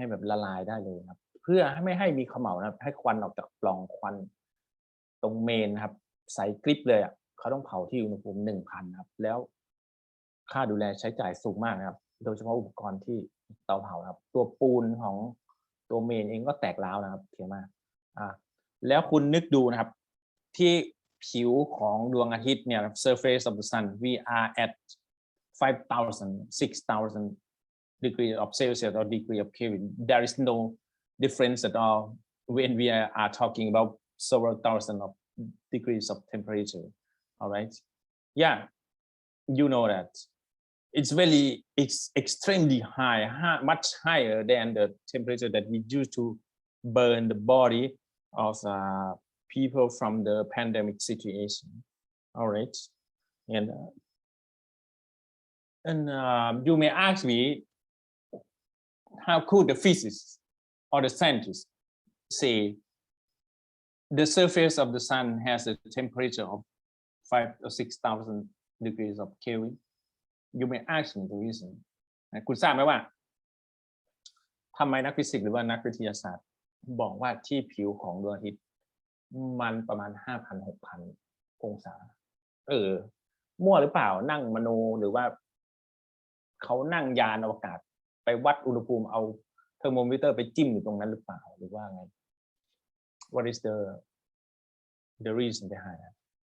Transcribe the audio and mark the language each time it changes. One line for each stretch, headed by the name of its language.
Thai: ละลายได้เลยครับเพื่อไม่ให้มีเขม่านะครับให้ควันออกจากปล่องควันตรงเมนนะครับใสกริบเลยเขาต้องเผาที่อุณหภูมิ 1,000 ครับแล้วค่าดูแลใช้จ่ายสูงมากนะครับโดยเฉพาะอุปกรณ์ที่เตาเผาครับตัวปูนของตัวเมนเองก็แตกร้าวนะครับโอเคมากแล้วคุณนึกดูนะครับที่ผิวของดวงอาทิตย์เนี่ย
English: surface of the sun we are at 5,000 6,000 degree of Celsius or degree of Kelvin. There is no difference at all when we are talking about several thousand of degrees of temperature. All right. Yeah, you know that it's extremely high, much higher than the temperature that we use to burn the body of people from the pandemic situation. All right. And you may ask me, how could the physicists or the scientists say the surface of the sun has a temperature of 5,000 or 6,000 degrees of Kelvin? You may ask me the reason.
Thai: คุณทราบไหมว่าทำไมนักฟิสิกส์หรือว่านักวิทยาศาสตร์บอกว่าที่ผิวของดวงอาทิตย์มันประมาณ 5,000-6,000 องศามั่วหรือเปล่านั่งมโนหรือว่าเขานั่งยานอวกาศไปวัดอุณหภูมิเอาเทอร์โมมิเตอร์ไปจิ้มอยู่ตรงนั้นหรือเปล่าหรือว่าไง
English: What is the reason behind that